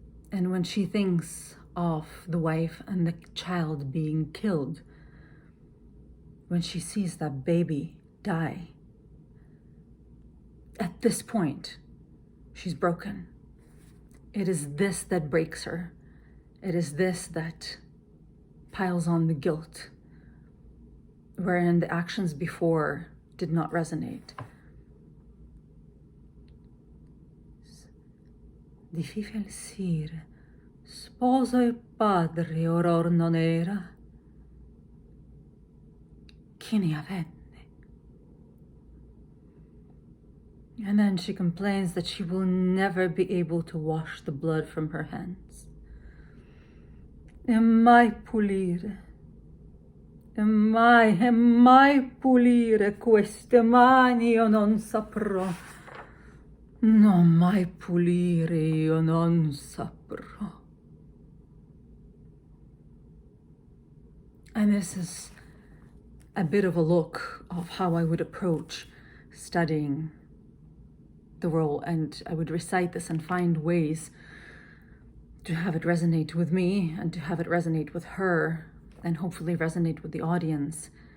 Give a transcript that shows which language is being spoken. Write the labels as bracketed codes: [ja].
[en] And when she thinks of the wife and the child being killed, when she sees that baby die, at this point, she's broken. It is this that breaks her. It is this that piles on the guilt, wherein the actions before did not resonate. [it] Di fifa il sire, sposo e padre oror non era, chi ne avenne. [en] And then she complains that she will never be able to wash the blood from her hands. [it] E mai pulire, e mai pulire queste mani io non saprò. Non mai pulire io non saprò. [en] And this is a bit of a look of how I would approach studying the role, and I would recite this and find ways to have it resonate with me and to have it resonate with her and hopefully resonate with the audience.